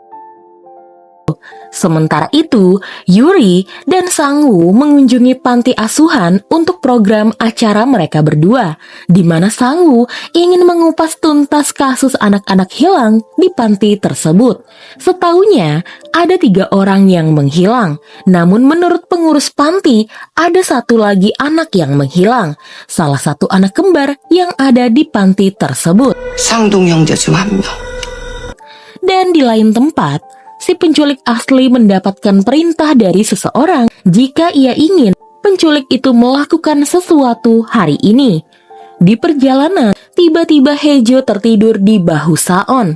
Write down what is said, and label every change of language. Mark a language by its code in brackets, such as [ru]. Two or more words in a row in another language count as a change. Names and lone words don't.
[id] Sementara itu, Yuri dan Sang-woo mengunjungi panti asuhan untuk program acara mereka berdua, di mana Sang-woo ingin mengupas tuntas kasus anak-anak hilang di panti tersebut. Setahunya, ada 3 orang yang menghilang, namun menurut pengurus panti, ada 1 lagi anak yang menghilang, salah satu anak kembar yang ada di panti tersebut. [ko] 쌍둥이 형제 중 한 명. [id] Dan di lain tempat, si penculik asli mendapatkan perintah dari seseorang jika ia ingin penculik itu melakukan sesuatu hari ini. Di perjalanan, tiba-tiba Hejo tertidur di bahu Saon.